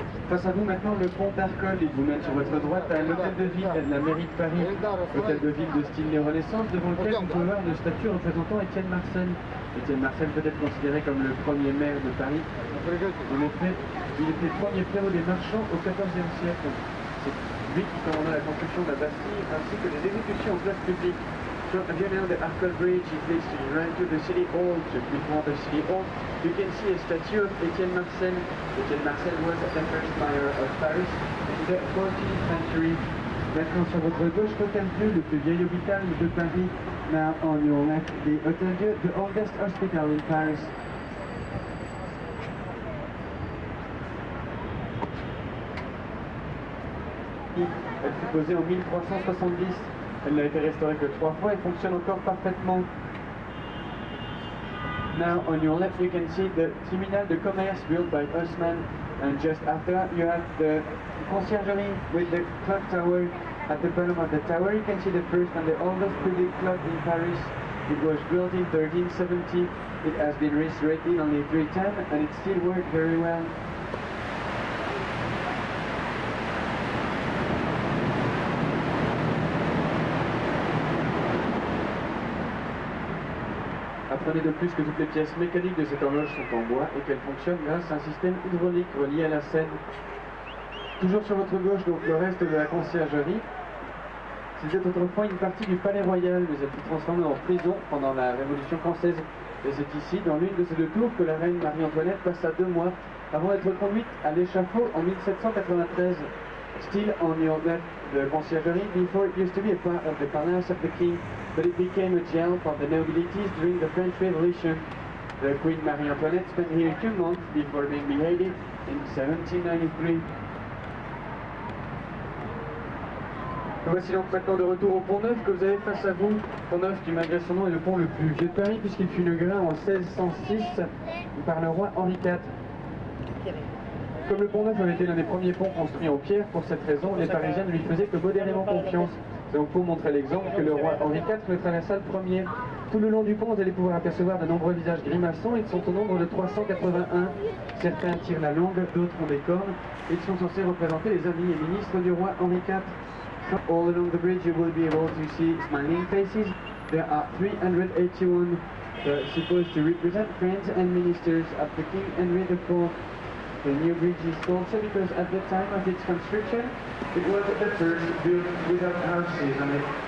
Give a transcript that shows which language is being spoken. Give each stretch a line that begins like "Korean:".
French: Face à vous maintenant le pont d'Arcole, il vous mène sur votre droite à l'hôtel de ville de la mairie de Paris, hôtel de ville de style néo-renaissance devant lequel vous pouvez voir une statue représentant Étienne Marcel. Étienne Marcel peut être considéré comme le premier maire de Paris. En effet, il était le premier prévôt des marchands au XIVe siècle. C'est lui qui commanda la construction de la Bastille ainsi que les exécutions en place publique.
English: From here now the Arcole Bridge is leads to right to the city hall. Just before the city hall, you can see a statue of Étienne Marcel. Étienne Marcel was the first mayor of Paris in the 14th century.
French: Maintenant sur votre gauche, Fontainebleau, le plus vieil hôpital de Paris.
English: Now on your left, the Hôtel Dieu, the oldest hospital in Paris.
French: Elle fut posée en 1370. Elle n'a été restaurée que 3 fois et fonctionne encore parfaitement.
English: Now on your left you can see the Terminal de Commerce built by Haussmann, and just after you have the Conciergerie with the clock tower. At the bottom of the tower you can see the first and the oldest public clock in Paris. It was built in 1370. It has been restored only 3 times and it still works very well.
French: Apprenez de plus que toutes les pièces mécaniques de cette horloge sont en bois et qu'elle fonctionne grâce à un système hydraulique relié à la Seine. Toujours sur votre gauche, donc le reste de la conciergerie. C'était autrefois une partie du Palais Royal, mais elle fut transformée en prison pendant la Révolution française. Et c'est ici, dans l'une de ces 2 tours, que la reine Marie-Antoinette passa 2 mois avant d'être conduite à l'échafaud en 1793.
English: Still on your left, the conciergerie, before it used to be a part of the palace of the king, but it became a jail for the nobilities during the French Revolution. The Queen Marie-Antoinette spent here 2 months before being beheaded in 1793.
French: Voici donc maintenant de retour au Pont Neuf que vous avez face à vous. Pont Neuf qui malgré son nom est le pont le plus vieux de Paris puisqu'il fut inauguré en 1606 par le roi Henri IV. Comme le Pont Neuf avait été l'un des premiers ponts construits en pierre, pour cette raison, les Parisiens ne lui faisaient que modérément confiance. C'est donc pour montrer l'exemple que le roi Henri IV le traversa le premier. Tout le long du pont, vous allez pouvoir apercevoir de nombreux visages grimaçants. Ils sont au nombre de 381. Certains tirent la langue, d'autres ont des cornes. Ils sont censés représenter les amis et ministres du roi Henri IV.
English: All along the bridge you will be able to see smiling faces. There are 381 supposed to represent friends and ministers of the King Henry IV. The new bridge is called so because at the time of its construction, it was the first built without houses on it.